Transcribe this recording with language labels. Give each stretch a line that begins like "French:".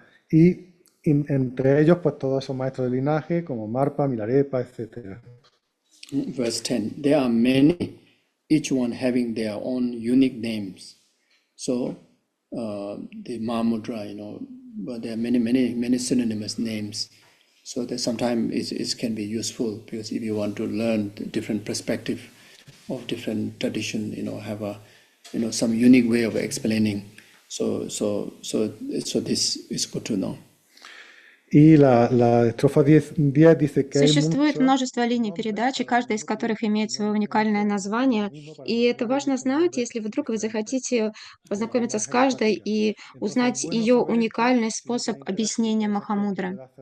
Spanish: Y entre ellos, pues todos esos maestros del linaje, como Marpa, Milarepa, etc.
English: Verse 10, there are many, each one having their own unique names. So the Mahamudra, but there are many synonymous names. So that sometimes it can be useful, because if you want to learn the different perspective of different tradition, have a some unique way of explaining. So this is good to know.
Spanish: Y la estrofa 10 dice que hay
Russian: Существует
Spanish: muchos
Russian: множество линий передачи, каждая из которых имеет свое уникальное название. И это важно знать, если вдруг вы захотите познакомиться с каждой и узнать ее уникальный способ объяснения Махамудры.